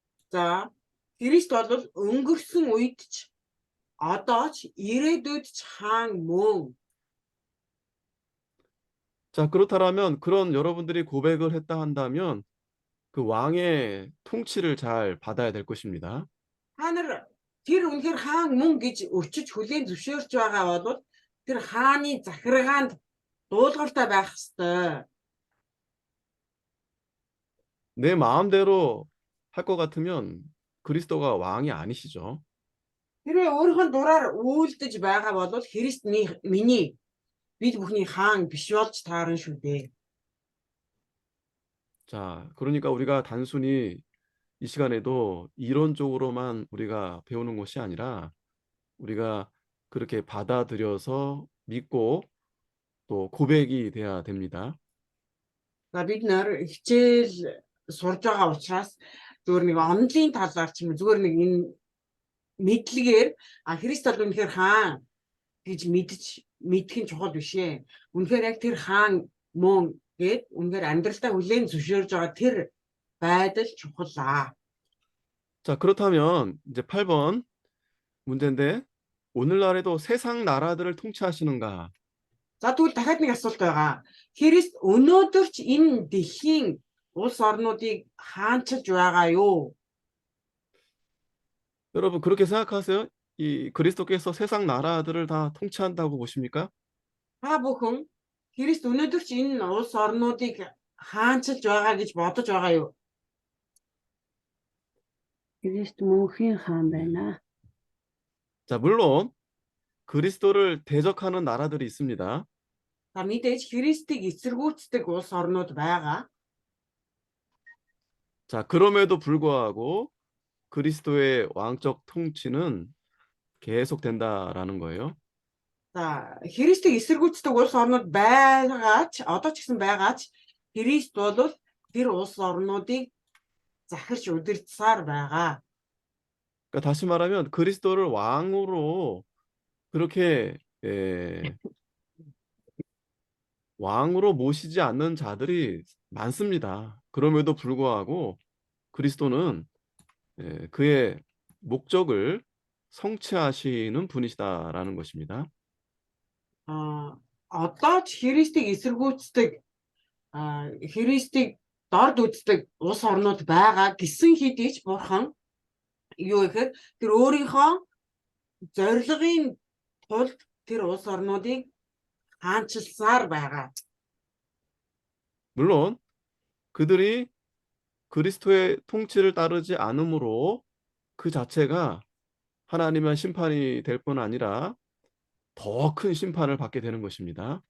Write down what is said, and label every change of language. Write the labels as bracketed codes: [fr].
[mn] За Христ бол өнгөрсөн үед ч одоо ч ирээдүйд ч хаан мөн. [ko] 자, 그렇다면 그런 여러분들이 고백을 했다 한다면 그 왕의 통치를 잘 받아야 될 것입니다. [mn] Та нар тэр үнэхээр хаан мөн гэж өчөж хүлээн зөвшөөрч байгаа бол тэр хааны захиргаанд дуулууртай байх ёстой. [ko] 내 마음대로 할 것 같으면 그리스도가 왕이 아니시죠. [mn] Тэрээ өөрийнхөө дураар үйлдэж байгаа бол Христ миний бид бүхний хаан биш болж таарна шүү дээ. [ko] 자, 그러니까 우리가 단순히 이 시간에도 이론적으로만 우리가 배우는 것이 아니라 우리가 그렇게 받아들여서 믿고 또 고백이 돼야 됩니다. [mn] За бид нэр хичээл сурж байгаа учраас зүгээр нэг онлын талаар ч юм уу зүгээр нэг энэ мэдлэгээр Христ бол үнэхээр хаан гэж мэдэх нь чухал биш ээ. Үнэхээр яг тэр хаан мөн гэд үнэхээр амьдралдаа хүлээн зөвшөөрж байгаа тэр байдал чухал аа. [ko] 자, 그렇다면 이제 8번 문제인데 오늘날에도 세상 나라들을 통치하시는가? [mn] За тэгвэл дахиад нэг асуулт байгаа. Христ өнөөдөр ч энэ дэлхийн улс орнуудыг хаанчилж байгаа юу? [ko] 여러분 그렇게 생각하세요? 이 그리스도께서 세상 나라들을 다 통치한다고 보십니까? [mn] Та бүхэн Христ өнөөдөр ч энэ улс орнуудыг хаанчилж байгаа гэж бодож байгаа юу? Христ мөнхийн хаан байна. [ko] 자, 물론 그리스도를 대적하는 나라들이 있습니다. [mn] За мэдээж Христийг эсэргүүцдэг улс орнууд байгаа. [ko] 자, 그럼에도 불구하고 그리스도의 왕적 통치는 계속된다라는 거예요. [mn] За Христийг эсэргүүцдэг улс орнууд байгаа ч одоо ч гэсэн байгаа ч Христ бол тэр улс орнуудыг захирч удирдсаар байгаа. [ko] 그러니까 다시 말하면 그리스도를 왕으로 그렇게 왕으로 모시지 않는 자들이 많습니다. 그럼에도 불구하고 그리스도는 그의 목적을 성취하시는 분이시다라는 것입니다. [mn] Одоо ч Христийг эсэргүүцдэг Христийг дорд үздэг улс орнууд байгаа гэсэн хэдий ч бурхан юу гэхээр тэр өөрийнхөө зорилгын тулд тэр улс орнуудыг хаанчилсаар байгаа. [ko] 물론 그들이 그리스도의 통치를 따르지 않으므로 그 자체가 하나님의 심판이 될 뿐 아니라 더 큰 심판을 받게 되는 것입니다.